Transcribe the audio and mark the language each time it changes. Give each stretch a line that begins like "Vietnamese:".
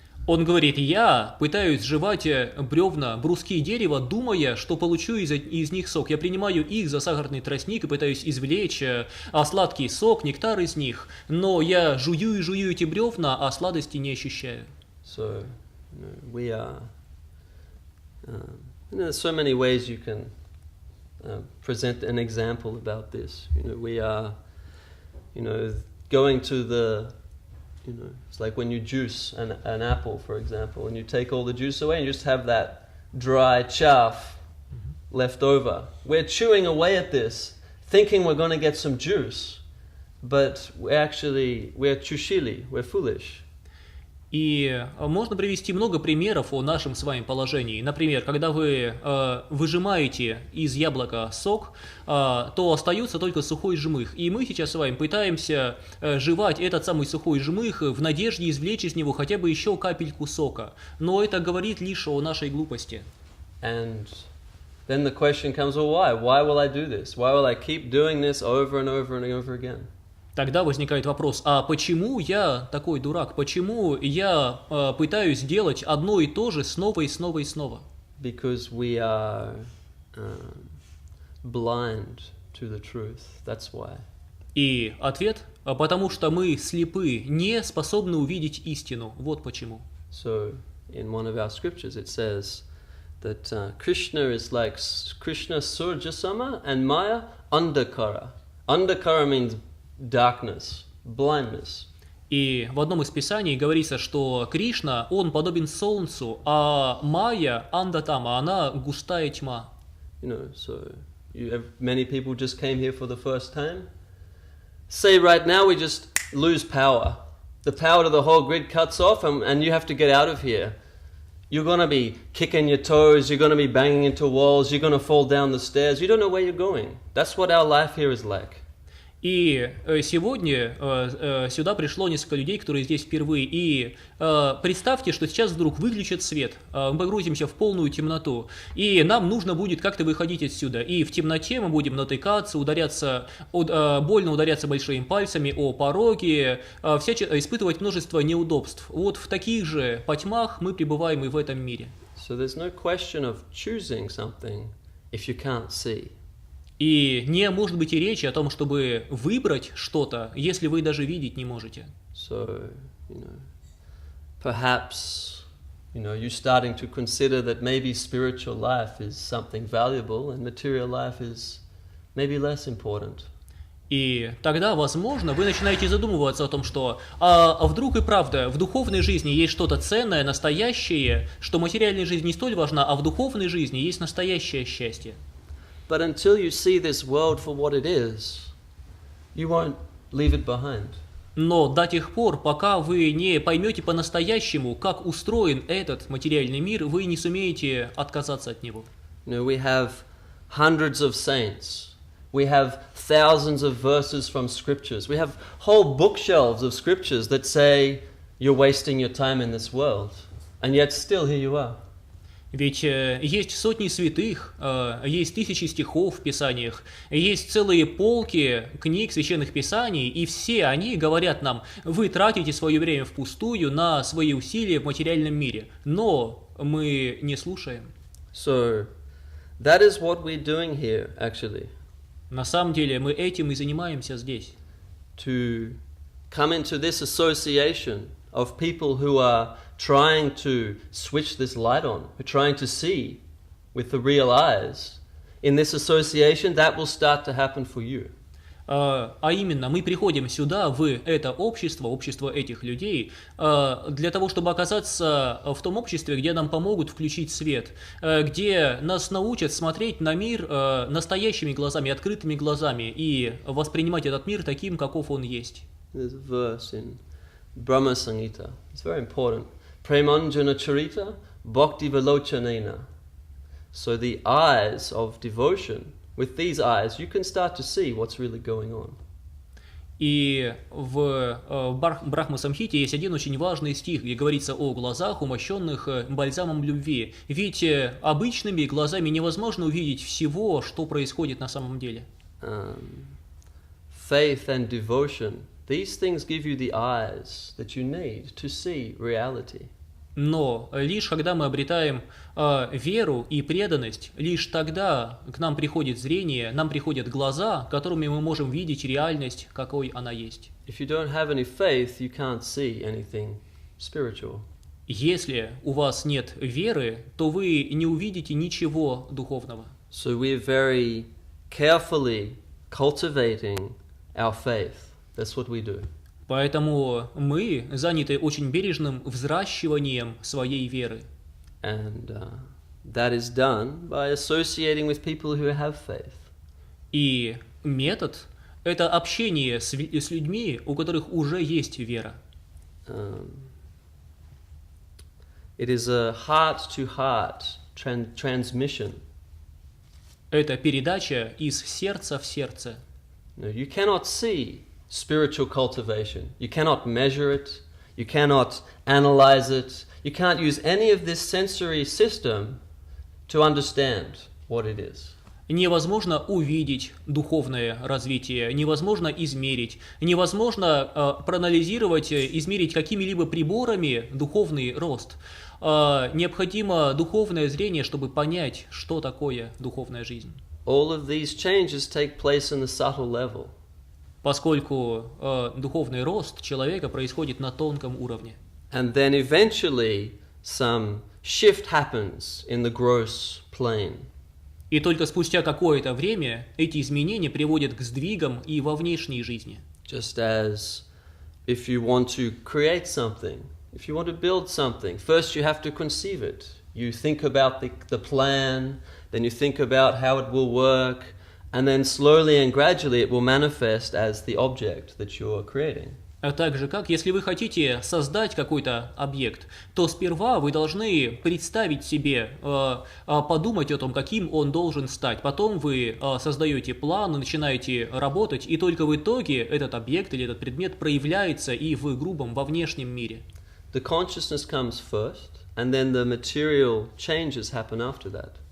Russian: Он говорит: я пытаюсь жевать бревна, бруски дерева, думая, что получу из них сок. Я принимаю их за сахарный тростник и пытаюсь извлечь сладкий сок, нектар из них, но я жую и жую эти бревна, а сладости не ощущаю.
English: So, we are... there's so many ways you can present an example about this. We are, going to the... it's like when you juice an apple, for example, and you take all the juice away and you just have that dry chaff left over. We're chewing away at this, thinking we're going to get some juice, but we're chushili, we're foolish.
Russian: И можно привести много примеров о нашем с вами положении. Например, когда вы выжимаете из яблока сок, то остается только сухой жмых. И мы сейчас с вами пытаемся жевать этот самый сухой жмых в надежде извлечь из него хотя бы еще капельку сока. Но это говорит лишь о нашей глупости.
English: And then the question comes, well, why? Why will I do this? Why will I keep doing this over and over and over again?
Russian: Тогда возникает вопрос: а почему я такой дурак? Почему я пытаюсь делать одно и то же снова и снова и снова?
English: Because we are blind to the truth. That's why.
Russian: И ответ: потому что мы слепы, не способны увидеть истину. Вот почему.
English: So, in one of our scriptures it says that Krishna is like
Sanskrit: Krishna Surjasama
English: and Maya Andhakara. Andhakara means darkness, blindness.
Russian: И в одном из писаний говорится, что Кришна, он подобен солнцу, а Майя, Андатама, она густая тьма.
English: So many people just came here for the first time. Say right now we just lose power. The power to the whole grid cuts off and you have to get out of here. You're going to be kicking your toes, you're going to be banging into walls, you're going to fall down the stairs. You don't know where you're going. That's what our life here is like.
Russian: И сегодня сюда пришло несколько людей, которые здесь впервые. И представьте, что сейчас вдруг выключат свет, мы погрузимся в полную темноту, и нам нужно будет как-то выходить отсюда. И в темноте мы будем натыкаться, больно ударяться большими пальцами о пороги, испытывать множество неудобств. Вот в таких же потьмах мы пребываем и в этом мире.
English: So there's no question of choosing something if you can't see.
Russian: И не может быть и речи о том, чтобы выбрать что-то, если вы даже видеть не можете.
English: So, perhaps, you're starting to consider that maybe spiritual life is something valuable and material life is maybe less important.
Russian: И тогда, возможно, вы начинаете задумываться о том, что вдруг и правда в духовной жизни есть что-то ценное, настоящее, что материальная жизнь не столь важна, а в духовной жизни есть настоящее счастье.
English: But until you see this world for what it is, you won't leave it behind.
Russian: Но до тех пор, пока вы не поймете по-настоящему, как устроен этот материальный мир, вы не сумеете отказаться от него.
English: We have hundreds of saints. We have thousands of verses from scriptures. We have whole bookshelves of scriptures that say you're wasting your time in this world. And yet still here you are.
Russian: Ведь есть сотни святых, есть тысячи стихов в Писаниях, есть целые полки книг священных Писаний, и все они говорят нам: вы тратите свое время впустую на свои усилия в материальном мире. Но мы не слушаем.
English: So, that is what we're doing here, actually.
Russian: На самом деле мы этим и занимаемся здесь.
English: To come into this association of people who are trying to switch this light on, who are trying to see with the real eyes. In this association, that will start to happen for you.
Russian: А именно, мы приходим сюда, в это общество этих людей, для того, чтобы оказаться в том обществе, где нам помогут включить свет, где нас научат смотреть на мир настоящими глазами, открытыми глазами и воспринимать этот мир таким, каков он есть.
English: There's a verse in Brahma Samhita. It's very important.
Sanskrit: Premanjana Charita Bhakti Vilochanena.
English: So the eyes of devotion, with these eyes, you can start to see what's really going on.
Russian: И в Брахма-самхите есть один очень важный стих, где говорится о глазах, умощенных бальзамом любви. Ведь обычными глазами невозможно увидеть всего, что происходит на самом деле.
English: Faith and devotion, these things give you the eyes that you need to see reality.
Russian: Но лишь когда мы обретаем веру и преданность, лишь тогда к нам приходит зрение, нам приходят глаза, которыми мы можем видеть реальность, какой она есть.
English: If you don't have any faith, you can't see anything spiritual.
Russian: Если у вас нет веры, то вы не увидите ничего духовного.
English: So we're very carefully cultivating our faith. That's what we do.
Russian: Поэтому мы заняты очень бережным взращиванием своей веры.
English: And that is done by associating with people who have faith.
Russian: И метод – это общение с людьми, у которых уже есть вера.
English: It is a heart-to-heart transmission.
Russian: Это передача из сердца в сердце.
English: You cannot see spiritual cultivation. You cannot measure it. You cannot analyze it. You can't use any of this sensory system to understand what it is.
Russian: Невозможно увидеть духовное развитие, невозможно измерить, невозможно проанализировать, измерить какими-либо приборами духовный рост. Необходимо духовное зрение, чтобы понять, что такое духовная жизнь.
English: All of these changes take place in the subtle level.
Russian: Поскольку духовный рост человека происходит на тонком уровне.
English: And then eventually some shift happens in the gross plane.
Russian: И только спустя какое-то время эти изменения приводят к сдвигам и во внешней жизни.
English: Just as if you want to create something, if you want to build something, first you have to conceive it. You think about the plan, then you think about how it will work, and then slowly and gradually it will manifest as the object that you're creating.
Russian: А так же, как если вы хотите создать какой-то объект, то сперва вы должны представить себе, подумать о том, каким он должен стать. Потом вы создаете план, начинаете работать, и только в итоге этот объект или этот предмет проявляется и в грубом, во внешнем мире.
English: The consciousness comes first, and then the material changes happen after that.